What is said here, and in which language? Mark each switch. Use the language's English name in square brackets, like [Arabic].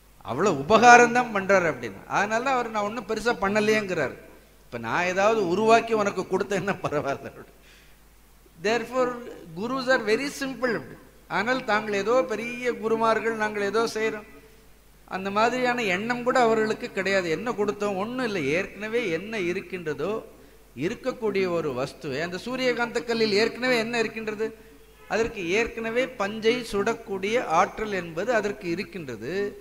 [Tamil] அவ்வளவு உபகாரம் தான் பண்றாரு அப்படின்னு. அதனால அவர் நான் ஒன்றும் பெருசா பண்ணலையேங்கிறார். இப்ப நான் ஏதாவது உருவாக்கி உனக்கு கொடுத்தேன்னா பரவாயில்ல. [English] therefore gurus are very simple. [Tamil] ஆனால் தாங்கள் ஏதோ பெரிய குருமார்கள், நாங்கள் ஏதோ செய்யறோம், அந்த மாதிரியான எண்ணம் கூட அவர்களுக்கு கிடையாது. என்ன கொடுத்தோம்? ஒன்றும் இல்லை. ஏற்கனவே என்ன இருக்கின்றதோ, இருக்கக்கூடிய ஒரு வஸ்துவை, அந்த சூரியகாந்த கல்லில் ஏற்கனவே என்ன இருக்கின்றது? அதற்கு ஏற்கனவே பஞ்சை சுடக்கூடிய ஆற்றல் என்பது அதற்கு இருக்கின்றது.